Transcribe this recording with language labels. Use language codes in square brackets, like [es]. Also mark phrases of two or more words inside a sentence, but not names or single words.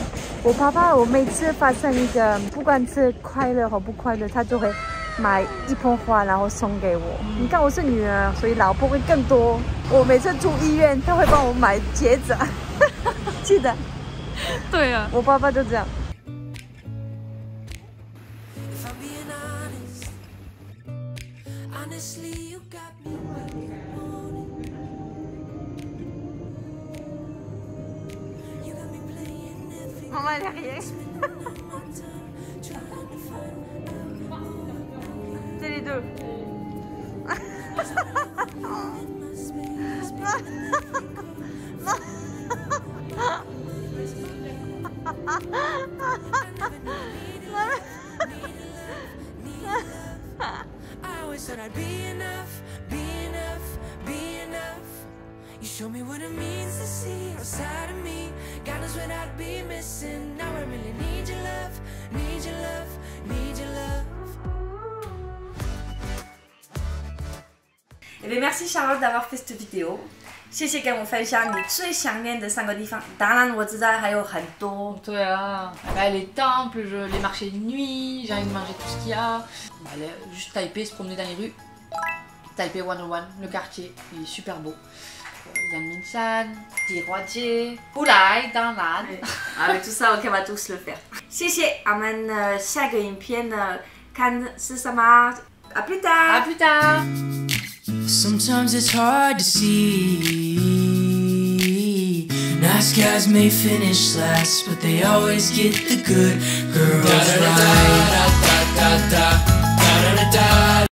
[zh] 我爸爸，我每次发生一个，不管是快乐或不快乐，他就会买一盆花，然后送给我。你看我是女儿，所以老婆会更多。我每次住医院，他会帮我买戒指，记得。对啊。我爸爸就这样。 [en] If I'm being honest, honestly, you got me where you want it. You got me playing every [zh] 妈妈derrière。 这里 deux。 [en] I always thought I'd be enough, be enough, be enough. You show me what it means to see outside of me. God knows what I'd be missing. Now I really need your love, need your love, need your love. [fr] Eh bien, merci Charlotte d'avoir fait cette vidéo. [zh] 谢谢跟我分享你最想念的3个地方。当然，我知道还有很多。 [fr] 对啊，les temples, les marchés de nuit, j'ai envie de manger tout ce qu'il y a. Aller juste Taipei, se promener dans les rues. Taipei 101, le quartier, il est super beau. Yanmingshan, Dihuajie, Wulai, Danlan. Avec tout ça, on va tous le faire. [zh] 谢谢，我们下个影片看是什么。 [fr] À plus tard. À plus tard. [en] Sometimes it's hard to see. Nice guys may finish last, but they always get the good girls right.